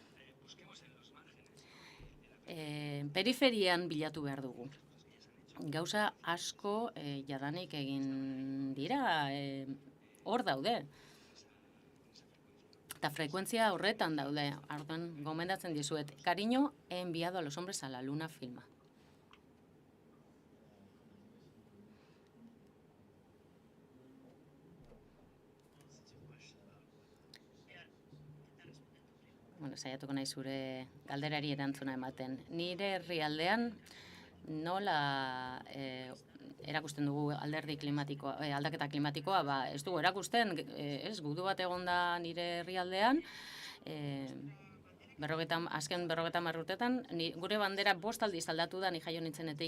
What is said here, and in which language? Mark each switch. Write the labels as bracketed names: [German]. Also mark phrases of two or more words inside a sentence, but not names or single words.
[Basque] Periferian bilatu behar dugu. Gauza asko jadanik egin dira, hor daude. Eta frekuentzia horretan daude. Orduan gomendatzen dizuet. [Spanish] Cariño he enviado a los hombres a la luna filma. [Basque] Saiatuko nahi zure galderari erantzuna ematen. Nire herrialdean nola erakusten dugu aldaketa klimatikoa, ez dugu erakusten, gudu bat egon da nire herrialdean, azken 50 urtetan, gure bandera 5 aldiz aldatu da ni jaio nintzenetik.